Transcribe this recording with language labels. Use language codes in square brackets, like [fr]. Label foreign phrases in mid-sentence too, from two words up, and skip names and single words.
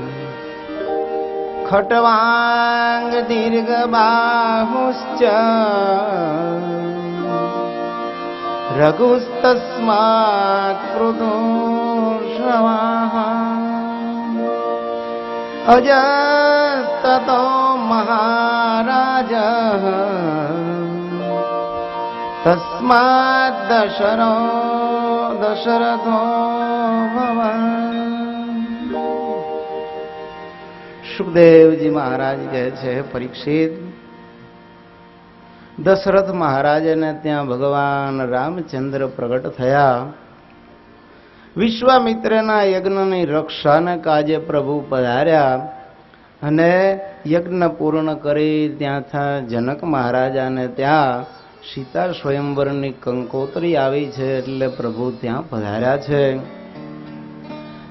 [sa] खट्वांग दीर्घबाहुश्च रघुस्तस्मात् पृथुश्रवाः अजस्ततो महाराजः तस्मात् दशरथो भवान्। [gu] सुखदेव जी महाराज કહે છે પરીક્ષિત દશરથ મહારાજને ત્યાં ભગવાન રામચંદ્ર પ્રગટ થયા। વિશ્વામિત્રના યજ્ઞની રક્ષાને કાજે પ્રભુ પધાર્યા અને યજ્ઞ પૂર્ણ કરી ત્યાંથી જનક મહારાજાને ત્યાં સીતા સ્વયંવરની કંકોત્રી આવી છે એટલે પ્રભુ ત્યાં પધાર્યા છે।